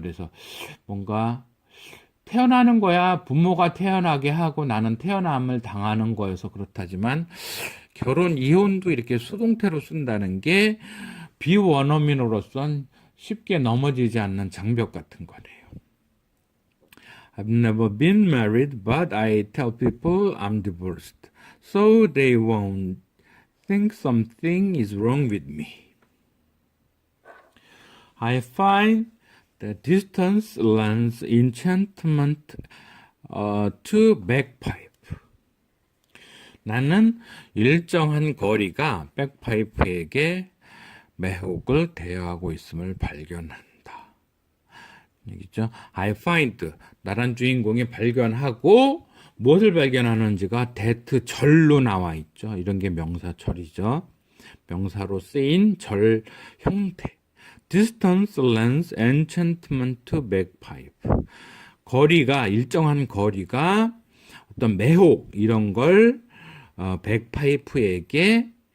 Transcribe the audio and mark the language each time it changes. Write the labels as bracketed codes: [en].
[ko] 그래서 뭔가 태어나는 거야 부모가 태어나게 하고 나는 태어남을 당하는 거여서 그렇다지만 결혼, 이혼도 이렇게 수동태로 쓴다는 게 비원어민으로선 쉽게 넘어지지 않는 장벽 같은 거네요. [en] I've never been married, but I tell people I'm divorced, so they won't think something is wrong with me. I find the distance lends enchantment to bagpipe. [ko] 나는 일정한 거리가 백파이프에게 매혹을 대여하고 있음을 발견한다. 얘기죠. [en] I find, [ko] 나란 주인공이 발견하고 무엇을 발견하는지가 that 절로 나와 있죠. 이런 게 명사절이죠. 명사로 쓰인 절 형태. [en] Distance lends enchantment to bagpipe. [ko] 거리가, 일정한 거리가 어떤 매혹 이런 걸 백파이프에게